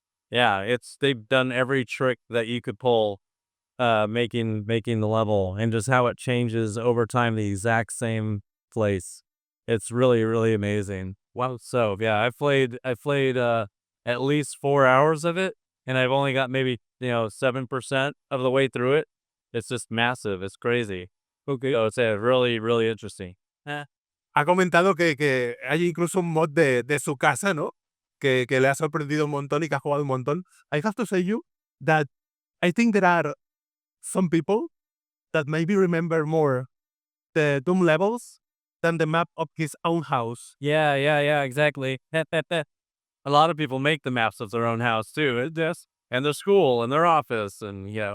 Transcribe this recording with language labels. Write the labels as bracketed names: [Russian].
[English] Yeah, they've done every trick that you could pull, making the level, and just how it changes over time, the exact same place. It's really, really amazing. Wow. So yeah, I played at least 4 hours of it, and I've only got maybe 7% of the way through it. It's just massive. It's crazy. Okay. So it's really, really interesting. [Spanish] Ha comentado que hay incluso un mod de su casa, ¿no? Que le ha sorprendido un montón y que ha jugado un montón. [English] I have to say you that I think there are some people that maybe remember more the Doom levels than the map of his own house. Yeah, exactly. A lot of people make the maps of their own house too, and their school and their office, and